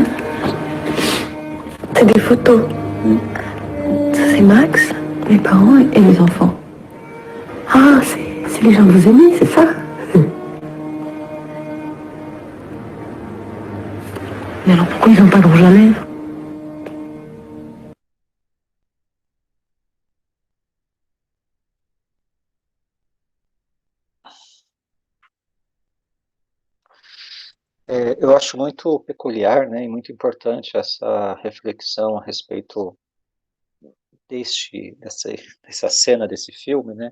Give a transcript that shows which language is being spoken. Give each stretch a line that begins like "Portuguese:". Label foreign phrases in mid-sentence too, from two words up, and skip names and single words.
French: C'est des photos. Ça, c'est Max, mes parents et mes enfants. Ah, c'est les gens que vous aimez, c'est ça? Mais alors pourquoi ils n'ont pas de rouge à lèvres?
Portuguese: Eu acho muito peculiar, né, e muito importante essa reflexão a respeito dessa cena desse filme, né?